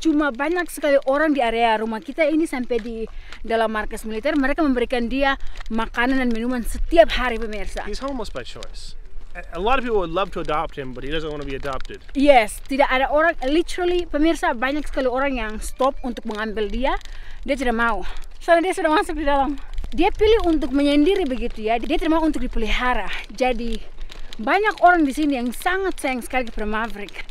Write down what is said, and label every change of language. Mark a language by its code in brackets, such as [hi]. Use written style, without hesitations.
[id] Cuma banyak sekali orang di area rumah kita ini sampai di dalam markas militer. Mereka memberikan dia makanan dan minuman setiap hari pemirsa. [en] He's homeless by choice. A lot of people would love to adopt him, but he doesn't want to be adopted. [id] Yes, tidak ada orang, literally pemirsa, banyak sekali orang yang stop untuk mengambil dia. Dia tidak mau. Soalnya dia sudah masuk di dalam. Dia pilih untuk menyendiri begitu ya. Dia tidak mau untuk dipelihara. Jadi banyak orang di sini yang sangat sayang sekali kepada Maverick.